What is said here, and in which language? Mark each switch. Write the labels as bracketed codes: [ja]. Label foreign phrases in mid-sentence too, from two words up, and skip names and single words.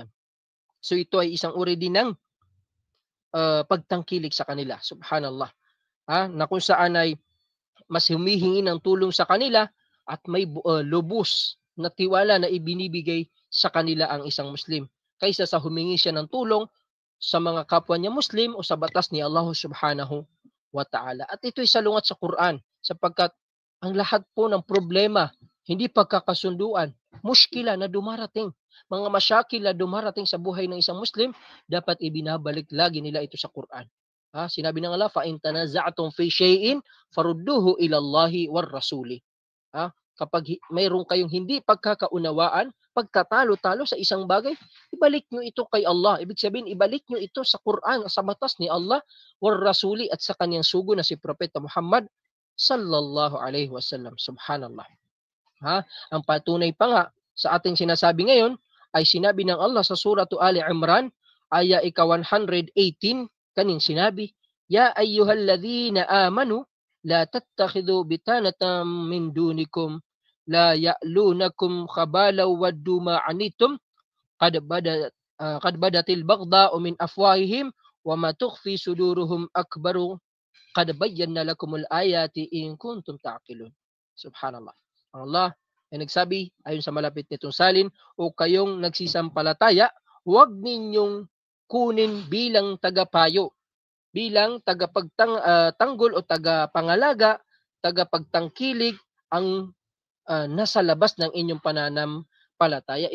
[tl] So ito ay isang uri din ng pagtangkilik sa kanila. Subhanallah. Na kung saan ay mas humihingi ng tulong sa kanila at may lubos na tiwala na ibinibigay sa kanila ang isang Muslim kaysa sa humingi siya ng tulong sa mga kapwa niya Muslim o sa batas ni Allah [ar] سبحانه وتعالى. [tl] At ito'y salungat sa Quran sapagkat ang lahat po ng problema, hindi pagkakasunduan, muskila na dumarating, mga masyakil na dumarating sa buhay ng isang Muslim, dapat ibinabalik lagi nila ito sa Quran. Sinabi ng Allah, [ar] فَإِن تَنَازَعْتُمْ فِي شَيْءٍ فَرُدُّوهُ إِلَى اللَّهِ وَالرَّسُولِ. [tl] Kapag mayroon kayong hindi pagkakaunawaan, pagtatalo-talo sa isang bagay, ibalik nyo ito kay Allah. Ibig sabihin, ibalik nyo ito sa Quran, sa batas ni Allah, [ar] والرسول [tl] at sa kanyang sugo na si Propeta Muhammad [ar] صلى الله عليه وسلم. [tl] Subhanallah. Ang patunay pa nga sa ating sinasabi ngayon ay sinabi ng Allah sa suratu Ali Imran, aya ika-118, kaning sinabi, [ar] يا أيها الذين آمنوا لا تتخذوا بطانة من دونكم لا يألونكم خبالا ودوا ما عنتم قد بدت البغضاء من أفواههم وما تخفي صدورهم أكبر قد بينا لكم الآيات إن كنتم تعقلون. [tl] Subhanallah. Ang Allah ay nagsabi, ayon sa malapit nitong salin, o kayong nagsisampalataya, huwag ninyong kunin bilang tagapayo, bilang tagapagtanggol o tagapangalaga, tagapagtangkilig ang nasa labas ng inyong pananampalataya.